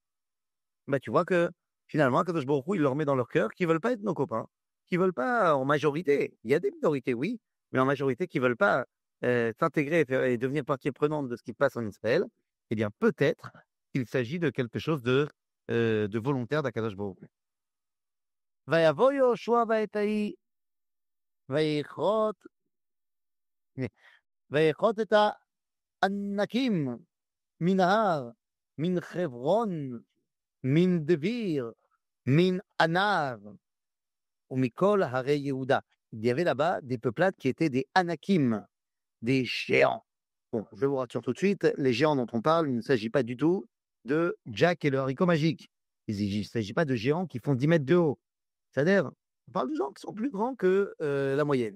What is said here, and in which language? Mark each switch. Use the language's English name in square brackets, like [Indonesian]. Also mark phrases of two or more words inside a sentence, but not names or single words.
[French] Bah, tu vois que finalement, [Hebrew] קדוש ברוך הוא, [French] il leur met dans leur cœur qu'ils veulent pas être nos copains, qu'ils veulent pas en majorité. Il y a des minorités, oui, mais en majorité qui veulent pas s'intégrer et devenir partie prenante de ce qui se passe en Israël. Eh bien, peut-être qu'il s'agit de quelque chose de volontaire d' [Hebrew] הקדוש ברוך הוא. ויבוא יהושע בעת ההיא, ויכרות ויכרות את הענקים מן ההר, מן חברון, מן דביר, מן ענב, ומכל הרי יהודה. [French] Il y avait là-bas des peuplades qui étaient des anakim, des géants. Bon, je vous rassure tout de suite, les géants dont on parle, il ne s'agit pas du tout de Jack et le haricot magique. Il ne s'agit pas de géants qui font 10 mètres de haut. C'est-à-dire, on parle de gens qui sont plus grands que la moyenne.